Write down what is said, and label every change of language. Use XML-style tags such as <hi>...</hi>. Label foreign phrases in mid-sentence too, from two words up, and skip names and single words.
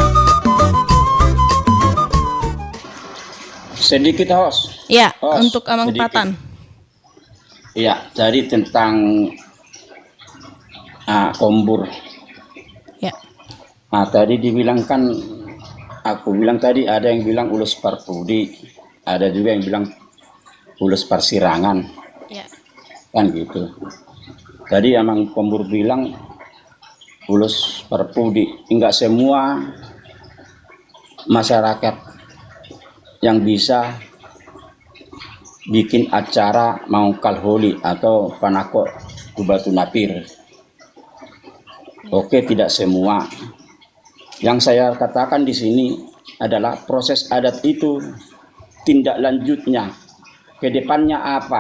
<id>Sedikit host. Ya, Host, untuk Amang sedikit. Patan. Iya, jadi tentang kombur. Ya. Nah, tadi dibilang kan, aku bilang tadi ada yang bilang</id> <bbc>ulus parpudi,</bbc> <id>ada juga yang bilang</id> <bbc>ulus parsirangan,</bbc> <id>Ya. kan gitu. Tadi emang kombur bilang</id> <bbc>ulus parpudi,</bbc> <id>enggak semua masyarakat yang bisa bikin acara mau kalholi atau panako Batu Napir. Oke, tidak semua. Yang saya katakan di sini adalah proses adat itu tindak lanjutnya, ke depannya apa?</id>